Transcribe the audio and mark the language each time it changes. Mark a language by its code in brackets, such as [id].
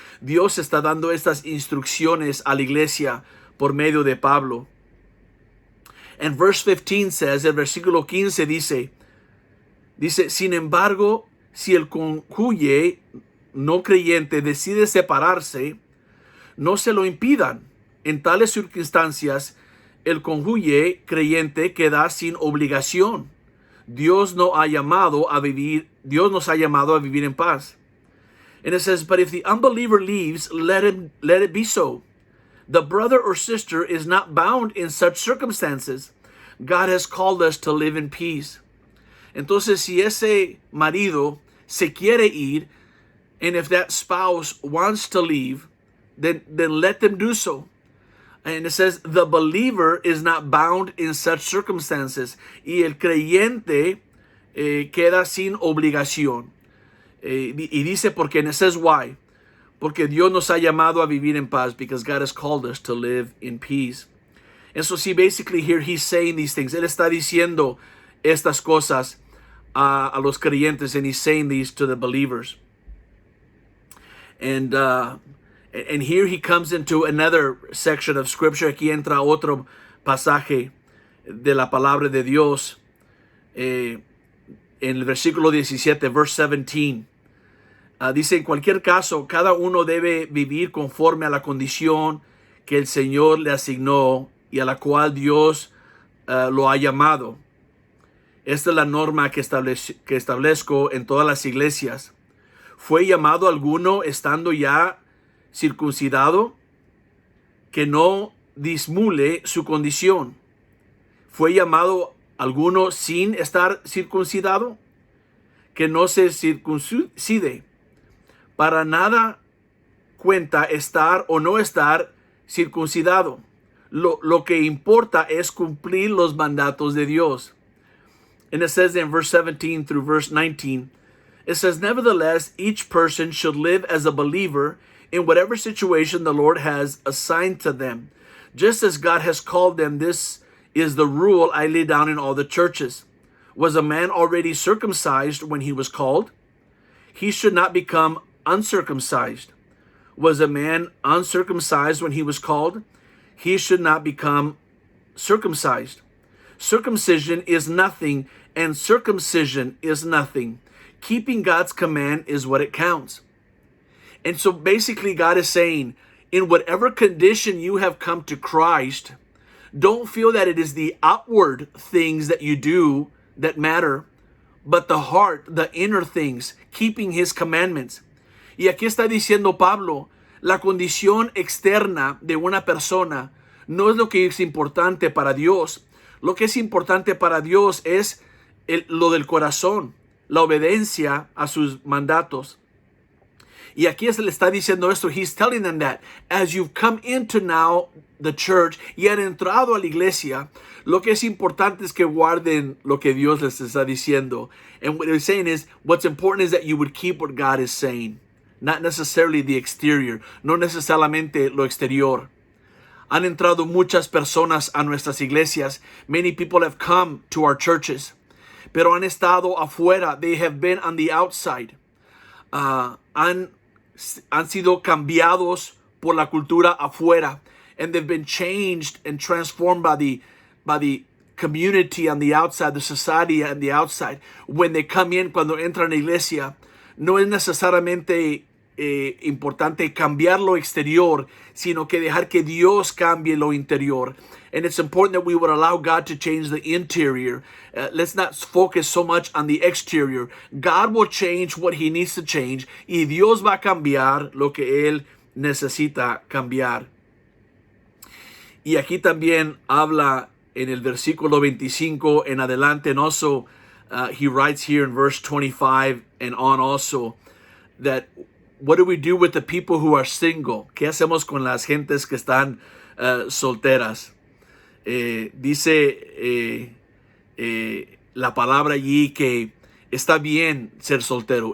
[es] Y Dios está dando estas instrucciones a la iglesia por medio de Pablo. [en] And verse 15 says, [es] el versículo 15 dice, sin embargo, si el cónyuge no creyente decide separarse, no se lo impidan. En tales circunstancias, el cónyuge creyente queda sin obligación. Dios nos ha llamado a vivir en paz. [en] And it says, but if the unbeliever leaves, let it be so. The brother or sister is not bound in such circumstances. God has called us to live in peace. [es] Entonces, si ese marido se quiere ir, [en] and if that spouse wants to leave, then let them do so. And it says, the believer is not bound in such circumstances. [es] Y el creyente queda sin obligación. Y dice, porque, [en] and it says why. [es] Porque Dios nos ha llamado a vivir en paz, [en] because God has called us to live in peace. And so see, basically here he's saying these things. [es] Él está diciendo estas cosas a los creyentes, [en] and he's saying these to the believers. And here he comes into another section of scripture. [es] Aquí entra otro pasaje de la palabra de Dios. En el versículo 17, [en] verse 17. [es] Dice, en cualquier caso, cada uno debe vivir conforme a la condición que el Señor le asignó y a la cual Dios lo ha llamado. Esta es la norma que establezco en todas las iglesias. ¿Fue llamado alguno estando ya circuncidado? Que no disimule su condición. ¿Fue llamado alguno sin estar circuncidado? Que no se circuncide. Para nada cuenta estar o no estar circuncidado. Lo que importa es cumplir los mandatos de Dios. [en] And it says in verse 17 through verse 19, it says, nevertheless, each person should live as a believer in whatever situation the Lord has assigned to them. Just as God has called them, this is the rule I lay down in all the churches. Was a man already circumcised when he was called? He should not become uncircumcised. Was a man uncircumcised when he was called? He should not become circumcised. Circumcision is nothing, and circumcision is nothing. Keeping God's command is what it counts. And so basically God is saying, in whatever condition you have come to Christ, don't feel that it is the outward things that you do that matter, but the heart, the inner things, keeping His commandments. [es] Y aquí está diciendo Pablo, la condición externa de una persona no es lo que es importante para Dios. Lo que es importante para Dios es lo del corazón, la obediencia a sus mandatos. Y aquí se le está diciendo esto. [en] He's telling them that as you've come into now the church [es] y han entrado a la iglesia, lo que es importante es que guarden lo que Dios les está diciendo. [en] And what he's saying is, what's important is that you would keep what God is saying. Not necessarily the exterior, [es] no necesariamente lo exterior. Han entrado muchas personas a nuestras iglesias. [en] Many people have come to our churches. [es] Pero han estado afuera. [en] They have been on the outside. [es] Han sido cambiados por la cultura afuera. [en] And they've been changed and transformed by the community on the outside, the society on the outside. When they come in, [es] cuando entran a la iglesia, no es necesariamente importante cambiar lo exterior, sino que dejar que Dios cambie lo interior. [en] And it's important that we would allow God to change the interior. Let's not focus so much on the exterior. God will change what He needs to change, [es] y Dios va a cambiar lo que Él necesita cambiar. Y aquí también habla en el versículo 25 en adelante, [en] and also he writes here in verse 25 and on also that what do we do with the people who are single? [es] ¿Qué hacemos con las gentes que están solteras? Dice la palabra allí que está bien ser soltero.